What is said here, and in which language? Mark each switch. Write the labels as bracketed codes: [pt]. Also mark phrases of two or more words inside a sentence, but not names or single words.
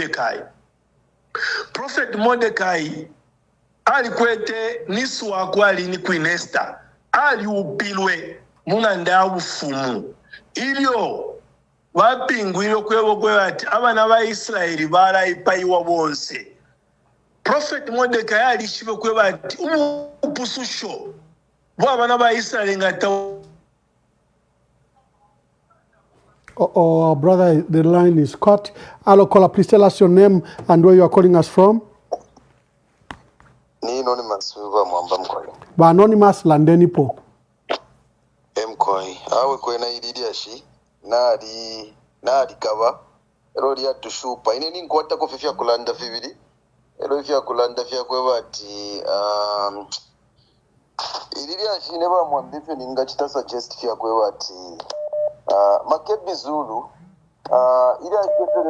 [bem] Mordecai alikwete nisu wakwali ni Queen Esther ali upilwe munganda ufumu ilio wapingwiro kwebo kwati abana ba Israeli baraipayiwa bonse. Prophet Mordecai alishibe kwebati umupususho bwabana ba Israeli ngata. [en] Oh, brother, the line is cut. Hello, caller, please tell us your name and where you are calling us from. [bem] Ni anonymous wa mwamba mkoi. Ba anonymous landeni po. Mkoi. Awe kwena ididiashi. Nadi kaba. Rodi ya tushupa. Ine ni nkwata kufifia kulanda fibidi. Ero fya kulanda fya kwebati ididiashi neba mwambife ninga chita suggest fya kwebati Makebi Zulu ili aketelele